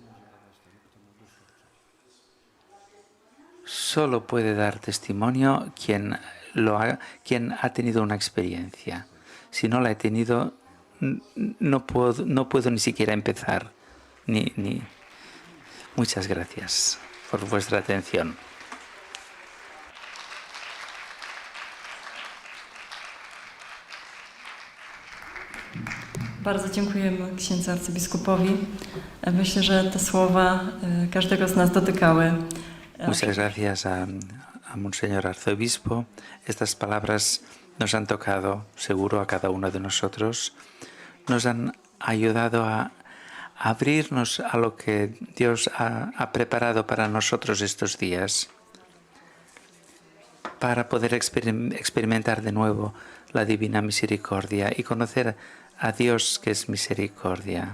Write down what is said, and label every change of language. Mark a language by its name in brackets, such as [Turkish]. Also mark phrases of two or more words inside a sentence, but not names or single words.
[Spanish] Solo puede dar testimonio quien ha tenido una experiencia. Si no la ha tenido, no puedo ni siquiera empezar. Muchas gracias por vuestra atención. [Polish] Bardzo dziękujemy księdzu arcybiskupowi. Myślę, że te słowa każdego z nas dotykały. [Spanish] Muchas gracias a Monseñor Arzobispo. Estas palabras nos han tocado, seguro, a cada uno de nosotros. Nos han ayudado a abrirnos a lo que Dios ha preparado para nosotros estos días, para poder experimentar de nuevo la divina misericordia y conocer a Dios que es misericordia.